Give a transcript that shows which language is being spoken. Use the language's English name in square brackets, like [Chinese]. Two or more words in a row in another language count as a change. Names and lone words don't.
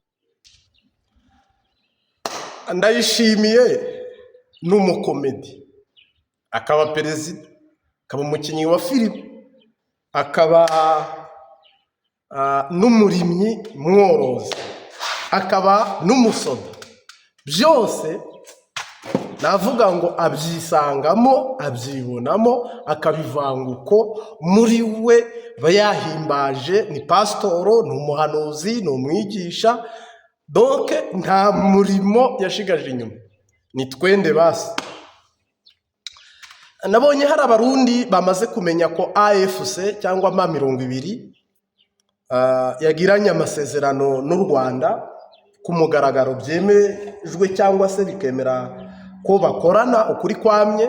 [Rundi] Ndayishimiye n'umukomedi akaba perezida akaba umukinnyi wa filime akaba n'umurimyi mworozi akaba n'umusoda byose navuga ngo abyisangamo abyibonamo akabivanga uko muri we bayahimbaje ni pasitoro ni umuhanuzi ni umwigisha donc nta murimo yashigaje inyuma ni [Swahili] twende basi. [Rundi] Nabonye hari abarundi bamaze kumenya ko AFC cyangwa M20 yagiranye amasezerano n'u Rwanda ku mugaragaro byemejwe cyangwa se bikemera ko bakorana ukuri kwamye.